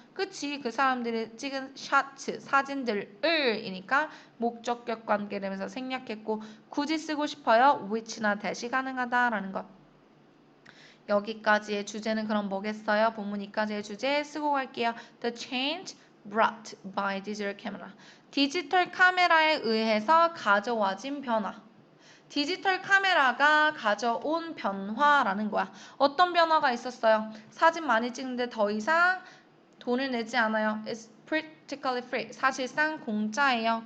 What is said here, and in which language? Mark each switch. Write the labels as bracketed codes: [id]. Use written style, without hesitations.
[ko] 그치 그 사람들이 찍은 샷츠 사진들을이니까 목적격 관계되면서 생략했고 굳이 쓰고 싶어요 which나 대시 가능하다라는 것. 여기까지의 주제는 그럼 뭐겠어요? 본문 이까지의 주제 쓰고 갈게요. [en] The change brought by digital camera. [ko] 디지털 카메라에 의해서 가져와진 변화. 디지털 카메라가 가져온 변화라는 거야. 어떤 변화가 있었어요? 사진 많이 찍는데 더 이상 돈을 내지 않아요. [en] It's practically free. [ko] 사실상 공짜예요.